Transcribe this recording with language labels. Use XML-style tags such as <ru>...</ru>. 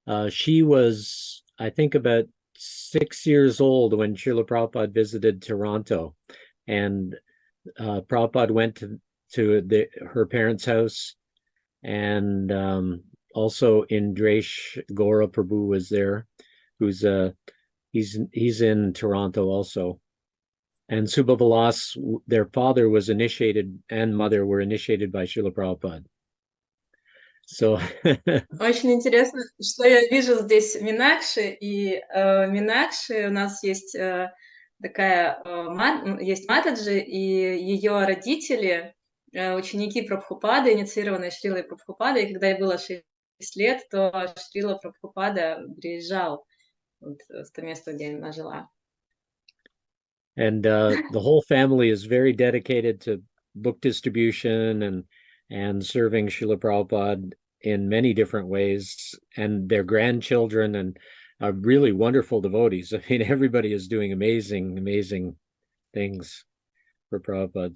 <en>She was, I think, about 6 years old when Srila Prabhupada visited Toronto, and Prabhupada went to her parents' house, and also Indresh Gora Prabhu was there, who's he's in Toronto also. And Subhavalas, their father was initiated and mother were initiated by Srila Prabhupada. So</en> <ru>Очень интересно, что я вижу здесь Минакши, и Минакши у нас есть такая, есть Матаджи, и ее родители, ученики Прабхупады, инициированные Шрилой Прабхупадой, и когда ей было 6 лет, то Шрила Прабхупада приезжал вот, в то место, где она жила.</ru> <en>And the whole family is very dedicated to book distribution and serving Srila Prabhupada in many different ways, and their grandchildren and are really wonderful devotees. I mean, everybody is doing amazing things for Prabhupada.</en>